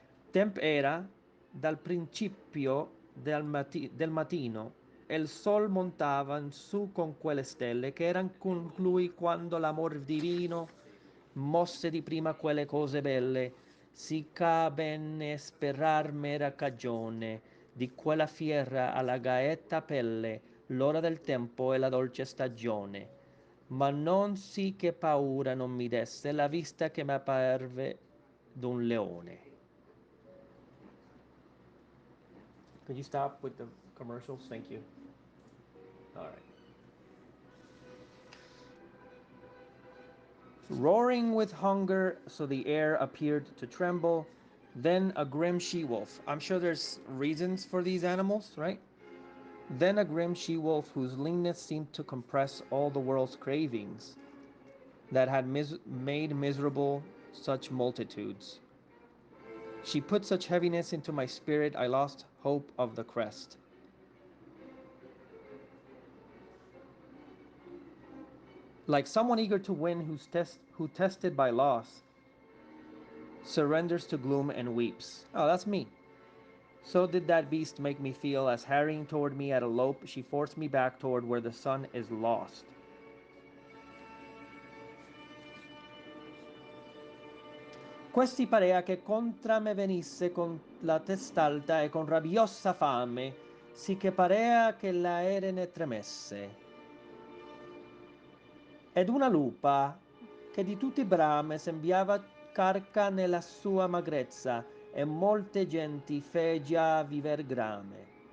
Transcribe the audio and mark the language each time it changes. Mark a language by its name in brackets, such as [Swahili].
[Italian] Temp era dal principio del mattino e il sol montava in su con quelle stelle che eran con lui quando l'amor divino mosse di prima quelle cose belle, siccha bene sperar m'era cagione di quella fiera alla gaeta pelle, l'ora del tempo e la dolce stagione. Ma non sì che paura non mi desse la vista che m'apparve d'un leone. [English] Could you stop with the commercials? Thank you. All right. Roaring with hunger, so the air appeared to tremble. Then a grim she-wolf. I'm sure there's reasons for these animals, right? Then a grim she-wolf whose leanness seemed to compress all the world's cravings, that had made miserable such multitudes. She put such heaviness into my spirit, I lost hope of the crest. Like someone eager to win who tested by loss, surrenders to gloom and weeps. Oh, that's me. So did that beast make me feel as harrying toward me at a lope, she forced me back toward where the sun is lost. [Italian] Questi parea che contra me venisse con la test'alta e con rabbiosa fame, sì che parea che l'aere ne tremesse. Ed una lupa che di tutti brame sembiava carca nella sua magrezza e molte genti fe già viver grame.